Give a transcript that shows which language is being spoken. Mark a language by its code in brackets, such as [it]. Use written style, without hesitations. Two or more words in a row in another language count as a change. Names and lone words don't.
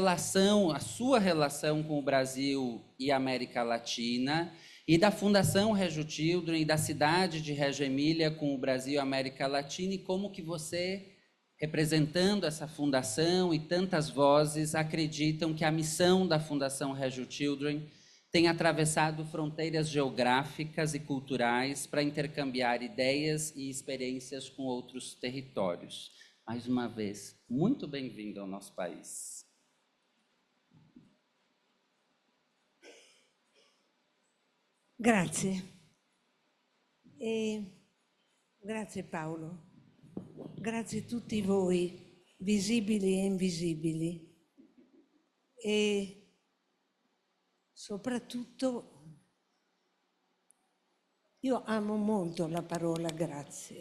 [pt] a sua relação com o Brasil e a América Latina, e da Fundação Reggio Children e da cidade de Reggio Emília com o Brasil e a América Latina, e como que você, representando essa fundação e tantas vozes, acreditam que a missão da Fundação Reggio Children tem atravessado fronteiras geográficas e culturais para intercambiar ideias e experiências com outros territórios. Mais uma vez, muito bem-vindo ao nosso país. [it] Grazie. Grazie Paolo. Grazie a tutti voi, visibili e invisibili. E soprattutto io amo molto la parola grazie.